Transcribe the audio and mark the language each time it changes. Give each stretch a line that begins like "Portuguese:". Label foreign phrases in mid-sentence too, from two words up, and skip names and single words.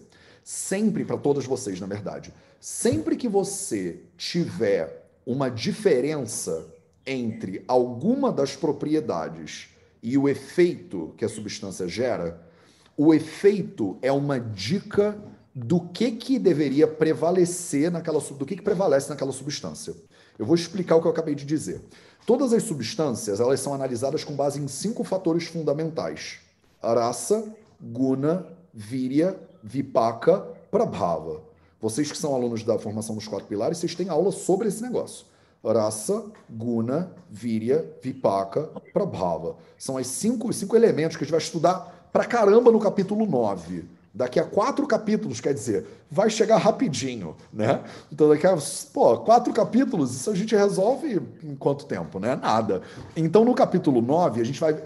Portuguese: Sempre, para todas vocês, na verdade, sempre que você tiver uma diferença entre alguma das propriedades e o efeito que a substância gera, o efeito é uma dica do que deveria prevalecer do que prevalece naquela substância. Eu vou explicar o que eu acabei de dizer. Todas as substâncias, elas são analisadas com base em 5 fatores fundamentais:
Sanskrit: rasa, guna, virya, vipaka, prabhava.
Portuguese: Vocês que são alunos da formação dos 4 pilares, vocês têm aula sobre esse negócio.
Sanskrit: Rasa, guna, virya, vipaka, prabhava.
Portuguese: São os cinco elementos que a gente vai estudar pra caramba no capítulo 9. Daqui a 4 capítulos, quer dizer, vai chegar rapidinho, né? Então, daqui a, 4 capítulos, isso a gente resolve em quanto tempo, né? Nada. Então, no capítulo 9 a gente vai.